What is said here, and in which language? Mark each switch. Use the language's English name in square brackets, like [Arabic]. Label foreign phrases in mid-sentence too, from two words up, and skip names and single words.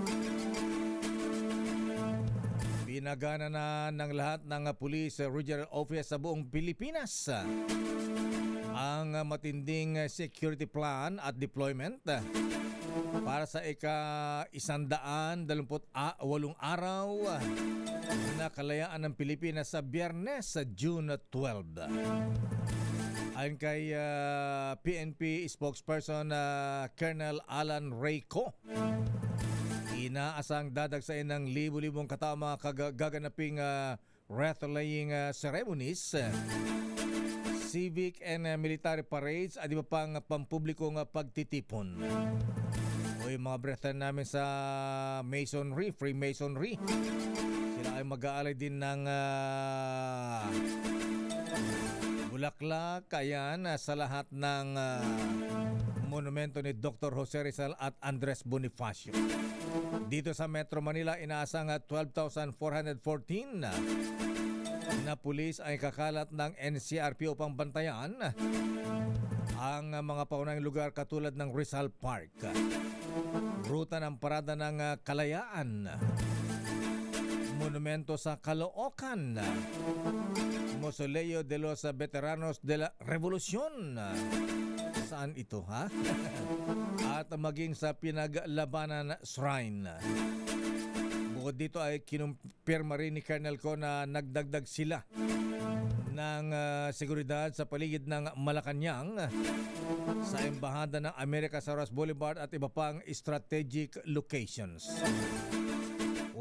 [Filipino] Pinagana na ng lahat ng Police Regional Office sa buong Pilipinas ang matinding security plan at deployment para sa ika-128 araw na kalayaan ng Pilipinas sa Biyernes sa June 12. Ayon kay PNP spokesperson Colonel Alan Reyco, inaasang dadagsain ng libu-libong katao mga gaganaping [English] wreath-laying ceremonies, civic and military parades [Filipino] at iba pang pampublikong pagtitipon. O yung mga brethren namin sa Masonry, Freemasonry, sila ay mag-aalay din ng bulaklak, ayan, sa lahat ng monumento ni Dr. Jose Rizal at Andres Bonifacio. Dito sa Metro Manila, inaasang 12,414 na pulis ay kakalat ng NCRP upang bantayan ang mga paunahing lugar katulad ng Rizal Park, ruta ng Parada ng Kalayaan, monumento sa Caloocan, Mausoleo de los Veteranos de la Revolución. Saan ito, ha? At maging sa Pinaglabanan Shrine. Bukod dito ay kinumpirma rin ni Colonel ko na nagdagdag sila ng seguridad sa paligid ng Malacanang, sa Embahada ng Amerika sa Ross Boulevard at iba pang [English] strategic locations.